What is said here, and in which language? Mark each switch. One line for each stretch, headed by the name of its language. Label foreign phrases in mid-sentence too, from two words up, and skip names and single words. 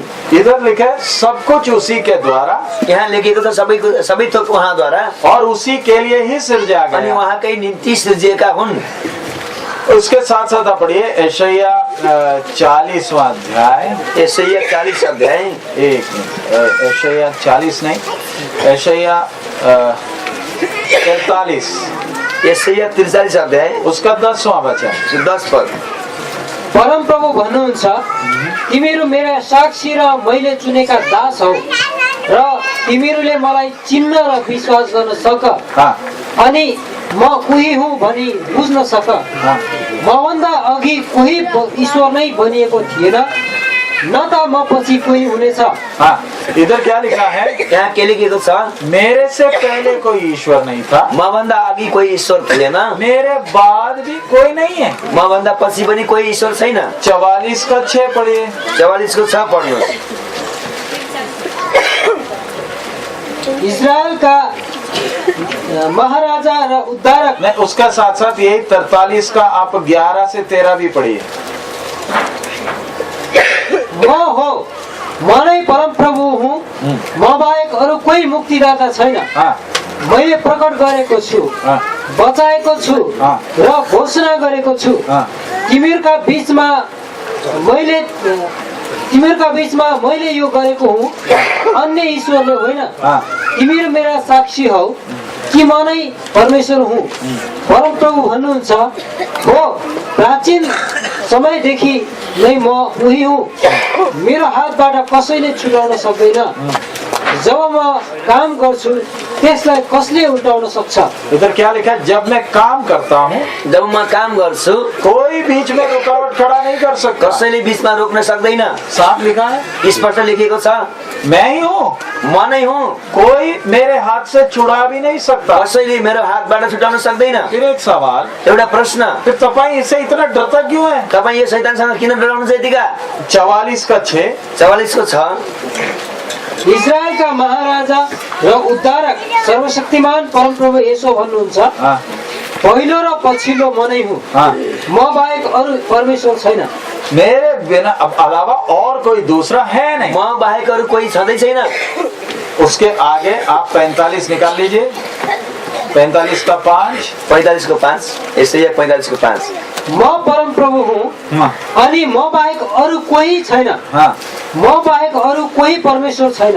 Hindi: इधर लिखा है सब कुछ उसी के द्वारा,
Nepali: यहाँ लेखेको छ सबै थोक उहाँद्वारा
Hindi: और उसी के लिए ही सृजा
Nepali: अनि
Hindi: गया।
Nepali: उहाँकै निम्ति सृजिएका हुन्।
Hindi: उसके साथ साथ आप पढ़िए यशाया 40वां अध्याय। यशाया 40 अध्याय। एक मिनट, यशाया 40 नहीं, यशाया 43, यशाया 43 अध्याय उसका 10वां वचन।
Nepali: 10 पद। परम प्रभु भन्नुहुन्छ, तिमीहरू मेरा साक्षी र मैले चुनेका दास हौ र तिमीहरूले मलाई चिन्न र विश्वास गर्न सक हाँ अनि म उही हुँ भनी बुझ्न सक। हाँ मभन्दा अघि कोही ईश्वर नै बनिएको थिएन, न त म पछि कोही हुनेछ।
Hindi: हाँ, इधर क्या लिखा है?
Nepali: यहाँ के लेखेको छ?
Hindi: मेरे से पहले कोई ईश्वर नहीं था,
Nepali: मभन्दा अघि कोही ईश्वर थिएन,
Hindi: मेरे बाद भी कोई नहीं है।
Nepali: मभन्दा पछि पनि कोही ईश्वर छैन।
Hindi: 44 का 6 पढ़िए।
Nepali: 44 को 6 पढ्नुहोस्। इजरायलका महाराजा र उद्धारक।
Hindi: नहीं, उसका साथ साथ यही 43 का आप 11 से 13 भी पढ़िए।
Nepali: म हो, म नै परम प्रभु हुँ, म बाहेक अरू कोही मुक्तिदाता छैन। हाँ मैले प्रकट गरेको छु, हाँ बचाएको छु हाँ। र घोषणा गरेको छु। हाँ तिमीहरूका बीचमा मैले यो गरेको हुँ, अन्य ईश्वरले होइन। हाँ तिमीहरू मेरा साक्षी हौ कि म नै परमेश्वर हुँ। परम प्रभु भन्नुहुन्छ, हो, प्राचीन समयदेखि नै म उही हुँ, मेरो हातबाट कसैले छुटाउन सक्दैन। जब म काम गर्छु त्यसलाई कसले उल्टाउन सक्छ?
Hindi: इधर क्या लिखा है? जब मैं काम करता हूँ
Nepali: जब म काम गर्छु
Hindi: कोई बीच में रुकावट खड़ा नहीं कर सकता।
Nepali: कसैले बीचमा रोक्न सक्दैन।
Hindi: साफ लिखा है,
Nepali: स्पष्ट लेखेको छ,
Hindi: मैं ही हूँ,
Nepali: म नै हुँ,
Hindi: कोई मेरे हाथ से छुड़ा भी नहीं सकता।
Nepali: कसैले मेरो हातबाट छुटाउन सक्दैन।
Hindi: फिर एक सवाल,
Nepali: एउटा प्रश्न,
Hindi: फिर तपाईं इससे इतना डरता क्यों है?
Nepali: तपाईँ यो शैतानसँग किन डराउनुहुन्छ यतिका?
Hindi: 44 का 6।
Nepali: 44 को 6। इजरायलका महाराजा र उद्धारक सर्वशक्तिमान परमप्रभु यसो भन्नुहुन्छ, हाँ पहिलो र पछिल्लो म नै हुँ, हाँ, म बाहेक अरू परमेश्वर छैन।
Hindi: मेरे बिना अब अलावा और कोई दूसरा है नहीं।
Nepali: म बाहेक अरू कोही छँदै छैन।
Hindi: उसके आगे आप 45 निकाल लीजिए। 45 का 5।
Nepali: 45 को 5। यशाया 45 को 5। म परम प्रभु हुँ हाँ अनि म बाहेक अरू कोही छैन, हाँ, म बाहेक अरू कोही परमेश्वर छैन।